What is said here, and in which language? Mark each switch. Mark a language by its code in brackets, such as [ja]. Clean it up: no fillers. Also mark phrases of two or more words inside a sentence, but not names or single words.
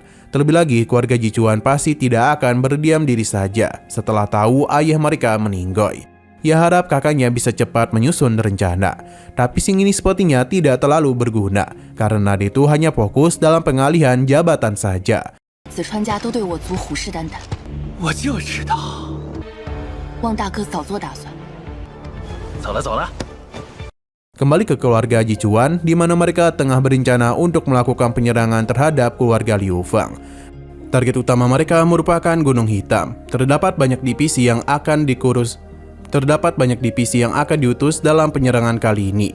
[id] Terlebih lagi keluarga Jichuan pasti tidak akan berdiam diri saja setelah tahu ayah mereka meninggoy. Ia harap kakaknya bisa cepat menyusun rencana. Tapi Xing ini sepertinya tidak terlalu berguna, karena dia itu hanya fokus dalam pengalihan jabatan saja. [zh] 子川家都对我族虎视眈眈，我就知道。望大哥早做打算。走了走了。 [id] Kembali ke keluarga Jichuan, di mana mereka tengah berencana untuk melakukan penyerangan terhadap keluarga Liu Fang. Target utama mereka merupakan Gunung Hitam. Terdapat banyak divisi yang akan diutus dalam penyerangan kali ini.